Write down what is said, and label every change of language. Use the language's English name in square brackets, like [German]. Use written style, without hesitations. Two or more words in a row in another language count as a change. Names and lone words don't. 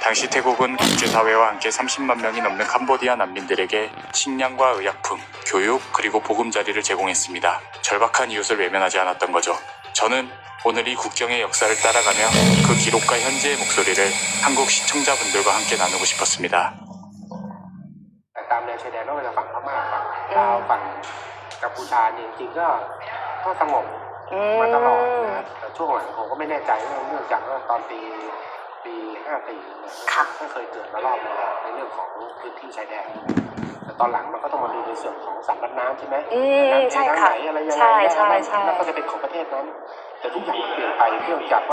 [Korean] 당시 태국은 국제사회와 함께 30만 명이 넘는 캄보디아 난민들에게 식량과 의약품, 교육, 그리고 보금자리를 제공했습니다. 절박한 이웃을 외면하지 않았던 거죠. 저는 오늘 이 국경의 역사를 따라가며 그 기록과 현재의 목소리를 한국 시청자분들과 함께 나누고 싶었습니다. [Thai] ตามแนวชายแดนไม่ว่าจะฝั่งพม่าฝั่งลาวฝั่งกัมพูชาเนี่ยจริงๆก็สงบมาตลอดนะแต่ช่วงหลังผมก็ไม่แน่ใจเนื่องจากว่าตอนปี54เนี่ยก็เคยเกิดมารอบนึงในเรื่องของพื้นที่ชายแดนแต่ตอนหลังมันก็ต้องมาดูในส่วนของสำนักน้ำใช่ไหมใช่ค่ะอะไรยังไงแล้วก็จะเป็นของประเทศนั้นแต่ทุกอย่างเปลี่ยนไปเนื่องจากว่า